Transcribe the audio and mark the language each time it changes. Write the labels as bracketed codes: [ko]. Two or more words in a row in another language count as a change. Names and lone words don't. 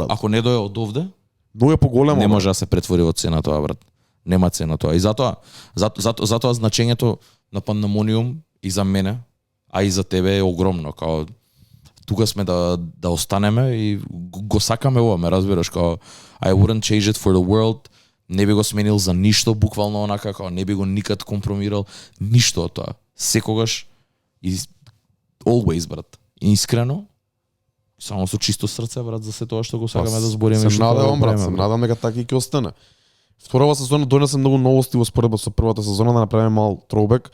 [mk] Ако не дое од овде, многу е поголемо. Не може да се претвори во цена тоа, брат. Нема цена тоа. И затоа значењето на Пандамониум и за мене, а и за тебе е огромно, као тука сме да останеме и го сакаме ова, ме разбираш, као [en] I wouldn't change it for the world, [mk] не би го сменил за ништо, буквално онака, као не би го никад компромирал, ништо од тоа. Секогаш и always, брат. Искрено, само со чисто срце, брат, за се тоа што го сакаме да збориме. Се надевам, брат, се надам дека така и ќе остане. Втората сезона донесе многу новости во споредба со првата сезона, да направиме мал троубек.